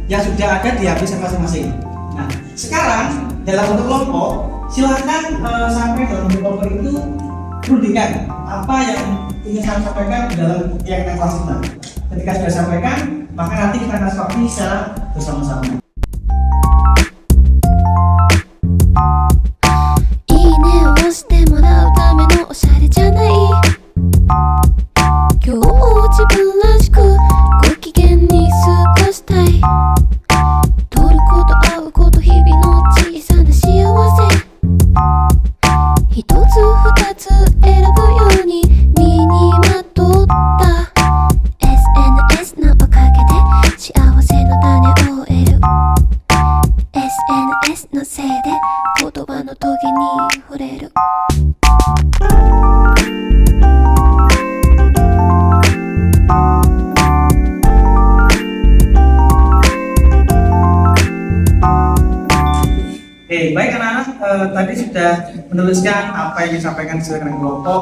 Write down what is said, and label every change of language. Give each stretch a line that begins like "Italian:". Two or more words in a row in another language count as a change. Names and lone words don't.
Indonesian: yang sudah ada di aplikasi masing-masing. Nah, sekarang dalam bentuk kelompok, silakan sampai dalam bentuk kelompok itu rundingkan apa yang ingin saya sampaikan di dalam kegiatan kelas kita. Ketika sudah sampaikan, maka nanti kita akan seperti secara bersama-sama.
Japanese: いいねを押してもらうためのおしゃれじゃない。今日も自分らしくご機嫌に過ごしたい。取ること会うこと日々の小さな幸せ。一つ二つ選ぶように身にまとった SNS のおかげで幸せの種を得る。 SNS のせいで言葉のトゲに触れる。
Indonesian: Oke, baik anak-anak, tadi sudah menuliskan apa yang disampaikan sesuai dengan kelompok.